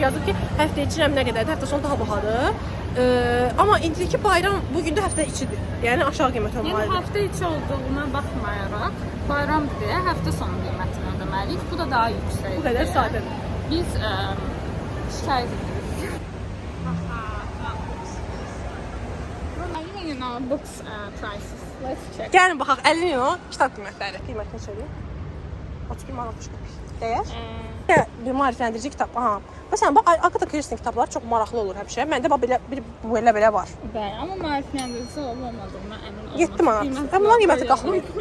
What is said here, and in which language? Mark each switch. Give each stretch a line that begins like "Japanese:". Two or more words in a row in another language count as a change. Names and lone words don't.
Azerbaijani: Yazıb ki, həftə içi nə qədərdir, həftə sonu daha bahadır. Amma indiki bayram bu gün də həftə içidir. Yəni aşağı qiymət Yəni olmalıdır. həftə içi olduğuna baxmayaraq, bayramdır deyə həftə sonu qiymətini ödəməliyik. Bu da daha yüksəkdir. Bu qədər sadədir. Biz şikayət edirik.
English: You know, books prices. Let's check.
Azerbaijani: Gəlin baxaq 50 euro kitab qiymətləri. Qiymət neçədir? 32 manat 60 qəpik. Dəyər? Bir maarifləndirici kitab. Aha. Məsələn, bax Agatha Christie kitabları çox maraqlı olur həmişə. Məndə bax belə var. Bəli, amma maarifləndirici olmadığına əmin olmaq. 7 manat. Bunların qiyməti qalxmır.